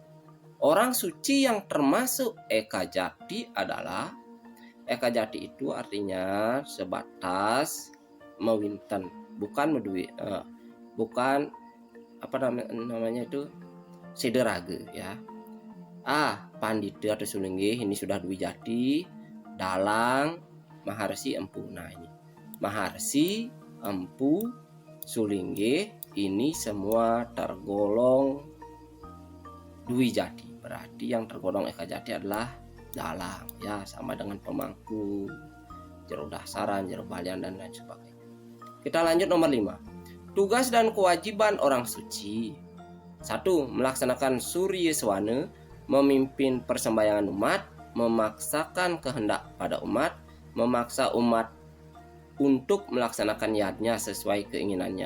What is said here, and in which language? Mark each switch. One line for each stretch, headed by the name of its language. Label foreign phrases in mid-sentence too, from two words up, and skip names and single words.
Indonesian: Orang suci yang termasuk Eka Jati adalah, Eka Jati itu artinya sebatas mewinten, bukan medui, bukan apa namanya itu sederage ya. A. Pandita atau Sulingge, ini sudah Dwi Jati. Dalang, Maharsi, Empu. Nah ini Maharsi, Empu, Sulingge ini semua tergolong Dwi Jati. Berarti yang tergolong Eka Jati adalah dalang ya, sama dengan pemangku, jero dasaran, jero balian dan lain sebagainya. Kita lanjut nomor 5. Tugas dan kewajiban orang suci. 1. Melaksanakan Surya Swana, memimpin persembahyangan umat, memaksakan kehendak pada umat, memaksa umat untuk melaksanakan yadnya sesuai keinginannya.